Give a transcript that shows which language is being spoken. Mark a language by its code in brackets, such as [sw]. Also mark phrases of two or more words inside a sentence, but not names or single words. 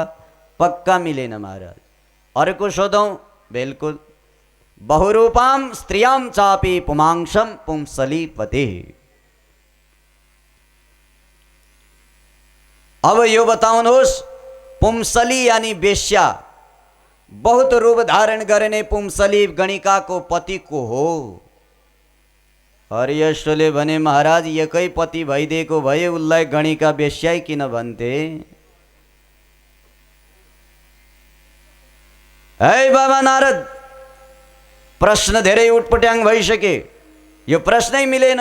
[ne] पक्का मिलेन महाराज। अर्को सोधौँ? बिल्कुल। [sa] बहुरूपाम स्त्रियाम चापी पुमांसम पुंसलीपते। [ne] अब यो बताउनुहोस्, पुंसली यानी वेश्या, बहुत रूप धारण गर्ने पुंसली गणिकाको पति को हो? हरियश्वरले भने महाराज एकै पति भइदिएको भए उसलाई गणिका बेश्याई किन भन्थे? है बाबा नारद, प्रश्न धेरै उटपट्याङ भइसके, यो प्रश्नै मिलेन।